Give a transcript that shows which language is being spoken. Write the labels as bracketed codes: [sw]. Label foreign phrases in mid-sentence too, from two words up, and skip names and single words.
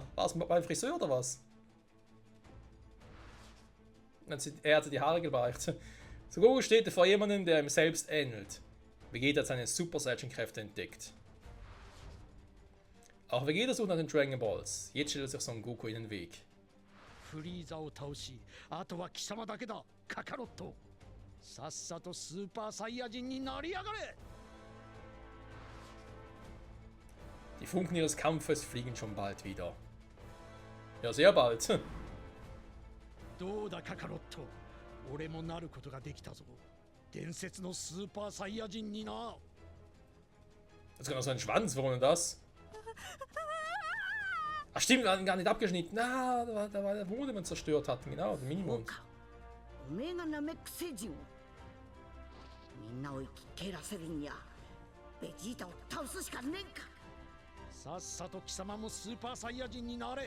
[de] Warst du beim Friseur oder was? Er hatte die Haare gebleicht. So Goku steht vor jemandem, der ihm selbst ähnelt. Vegeta hat seine Super Saiyan-Kräfte entdeckt. Auch Vegeta sucht nach den Dragon Balls. Jetzt stellt sich Son Goku in den Weg. [ja] フリーザを倒し、あとは貴様だけだ、カカロット。さっさとスーパーサイヤ人になりやがれ。 [de] Die Funken ihres Kampfes fliegen schon bald wieder. Ja, sehr bald. [ja] どうだカカロット、俺もなることができたぞ。伝説のスーパーサイヤ人にな。 [de] Jetzt kommt noch so ein Schwanz, warum denn das? Ach stimmt, wir hatten gar nicht abgeschnitten. Da war der Mond, den wir zerstört hatten, genau, der [ja] そう [de] Minimond. [ja] か。おめえがナメック星人を。みんなを生き蹴らせるには、ベジータを倒すしかねえんか。さっさと貴様もスーパーサイヤ人になれ。